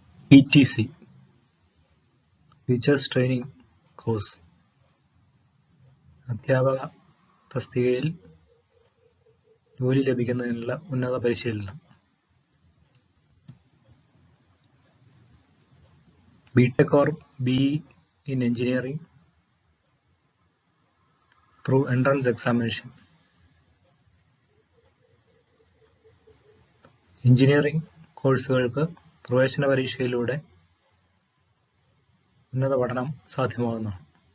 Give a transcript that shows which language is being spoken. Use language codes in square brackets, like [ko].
[ml] PTC, [en] teachers training course, [ml] അധ്യാപക തസ്തികയിൽ ജോലി ലഭിക്കുന്നതിനുള്ള ഉന്നത പരിശീലനം. [en] BTech or BE in engineering through entrance examination. [ml] Engineering കോഴ്സുകൾക്ക് പ്രവേശന പരീക്ഷയിലൂടെ ഉന്നത പഠനം സാധ്യമാകുന്നതാണ്.